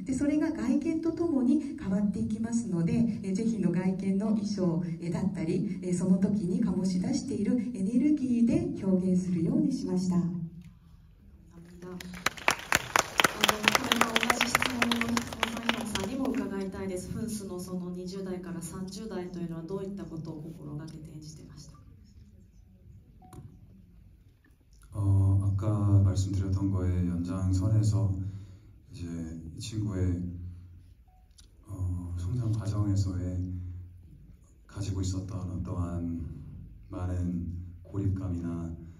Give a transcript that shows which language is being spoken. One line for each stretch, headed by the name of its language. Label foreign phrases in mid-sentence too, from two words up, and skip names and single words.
Japanese: でそれが外見とともに変わっていきますので、ぜひの外見の衣装だったり、その時に醸し出しているエネルギーで表現するようにしました。これは同じ質問をマリオンさんにも伺いたいです。フンスのその20代から30代というのはどういったことを心がけて演じてましたか？
Korean: 아까 말씀드렸던 거의 연장선에서 이제 이 친구의 성장 과정에서의 가지고 있었던 어떠한 많은 고립감이나